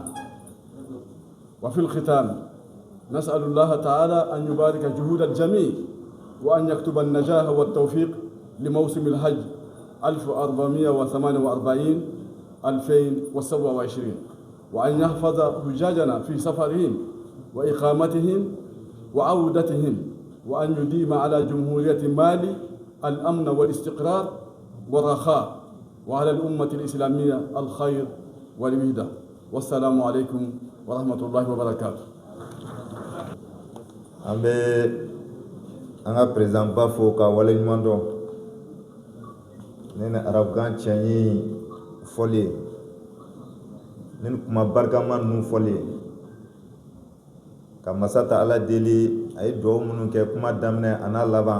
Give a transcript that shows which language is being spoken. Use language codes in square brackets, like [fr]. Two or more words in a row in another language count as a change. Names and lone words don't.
[ar] وفي الختام نسأل الله تعالى أن يبارك جهود الجميع وأن يكتب النجاح والتوفيق لموسم الحج 1444-2027 وأن يحفظ حجاجنا في سفرهم وإقامتهم وعودتهم وأن يديم على جمهورية مالي الأمن والاستقرار والرخاء وعلى الأمة الإسلامية الخير والوحدة. والسلام عليكم ورحمة الله وبركاته. [bm] Anga président Bafo ka wale ɲuman nene arabukan cɛnyi fɔli nene kuma barikama ninnu fɔli ka masata ala deli a ye duwawu minnu kɛ kuma daminɛ a n'a laban